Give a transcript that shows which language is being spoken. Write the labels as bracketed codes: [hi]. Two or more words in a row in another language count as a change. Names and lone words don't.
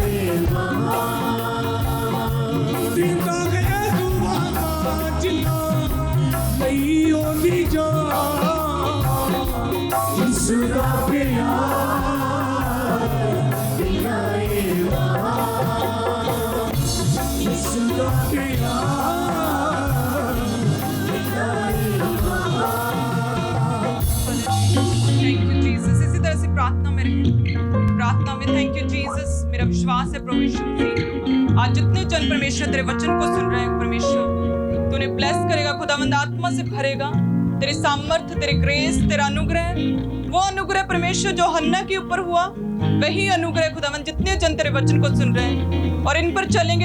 [pa] ਮਹਾਨ ਦਿੰਦਾ ਹੈ ਦੁਆਵਾਂ ਜਿਨ੍ਹਾਂ ਲਈ ਓਹਦੀ ਜਾਨ ਯਿਸੂ ਦਾ ਪਿਆਰ ਇੰਨਾ ਮਹਾਨ ਯਿਸੂ ਦਾ ਪਿਆਰ ਇੰਨਾ ਮਹਾਨ [en] Thank you Jesus. [hi] इसी तरह से प्रार्थना में रहें, प्रार्थना में [en] Thank you Jesus. [hi] मेरा विश्वास है प्रभु यीशु मसीह आज जितने जन परमेश्वर तेरे वचन को सुन रहे हैं परमेश्वर तू उन्हें ब्लेस करेगा, खुदावंद आत्मा से भरेगा। तेरे सामर्थ्य, तेरे ग्रेस, तेरा अनुग्रह, वो अनुग्रह परमेश्वर जो हन्ना के ऊपर हुआ वही अनुग्रह खुदावंद जितने जन तेरे वचन को सुन रहे हैं और इन पर चलेंगे।